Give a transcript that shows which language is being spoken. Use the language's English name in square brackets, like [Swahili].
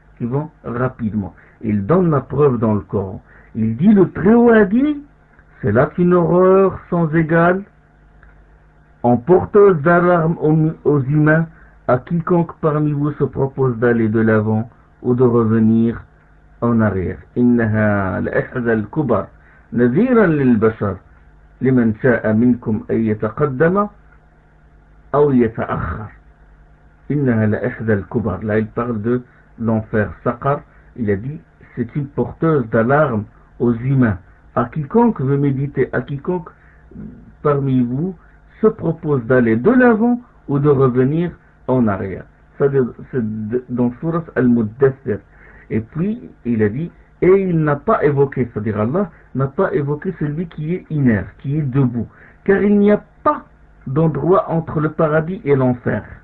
[French] qui vont rapidement. Il donne la preuve dans le Coran. Il dit, le Très-Haut a dit, c'est là une horreur sans égale, en porteuse d'alarme aux humains, à quiconque parmi vous se propose d'aller de l'avant ou de revenir en arrière. [Arabic] إنها لإحدى الكبر نذيرا للبشر لمن شاء منكم أن يتقدم أو يتأخر. إنها لإحدى الكبر. [French] Là il parle de l'enfer Saqar. Il a dit c'est une porteuse d'alarme aux humains. À quiconque veut méditer, à quiconque parmi vous se propose d'aller de l'avant ou de revenir en arrière. Ça c'est dans Surat Al-Muddathir. Et puis il a dit, et il n'a pas évoqué, c'est-à-dire Allah n'a pas évoqué celui qui est inerte, qui est debout, car il n'y a pas d'endroit entre le paradis et l'enfer.